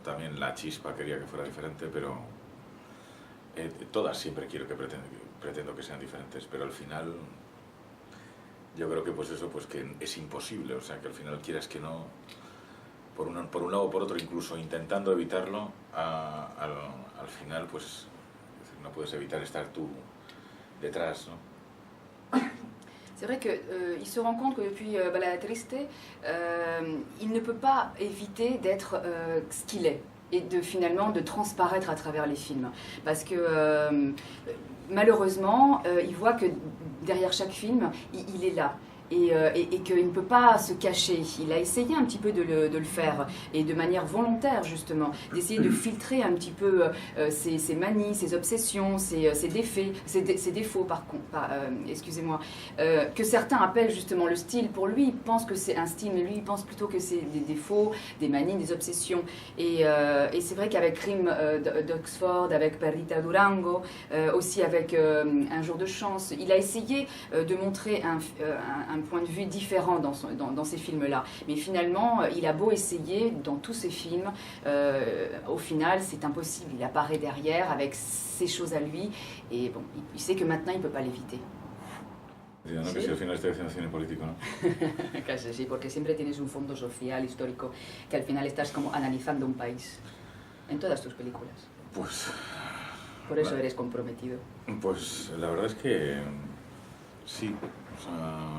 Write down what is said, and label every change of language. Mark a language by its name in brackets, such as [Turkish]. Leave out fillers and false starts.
[Spanish] También La Chispa quería que fuera diferente, pero todas siempre pretendo que sean diferentes, pero al final yo creo que pues eso, pues que es imposible, o sea, que al final quieras que no, por un lado o por otro, incluso intentando evitarlo, al final pues no puedes evitar estar tú detrás, ¿no? [French] C'est vrai qu'il se rend compte que depuis Balada Triste, il ne peut pas éviter d'être ce qu'il est et finalement de transparaître à travers les films. Parce que malheureusement, il voit que derrière chaque film, il est là. Et qu'il ne peut pas se cacher. Il a essayé un petit peu de le faire, et de manière volontaire justement, d'essayer de filtrer un petit peu ses manies, ses obsessions, ses défauts excusez-moi, que certains appellent justement le style. Pour lui, il pense que c'est un style, mais lui, il pense plutôt que c'est des défauts, des manies, des obsessions. Et c'est vrai qu'avec Crime d'Oxford, avec Perdita Durango, aussi avec Un jour de chance, il a essayé de montrer un point de vue différent dans ces films-là. Mais finalement, il a beau essayer dans tous ces films, au final, c'est impossible. Il apparaît derrière avec ses choses à lui, et bon, il sait que maintenant, il ne peut pas l'éviter. [Spanish] No, ¿sí? Que si al final estoy haciendo cine político, ¿no? Casi sí, porque siempre tienes un fondo social, histórico, que al final estás como analizando un país en todas tus películas. Pues... Por eso eres comprometido. Pues la verdad es que sí, o sea,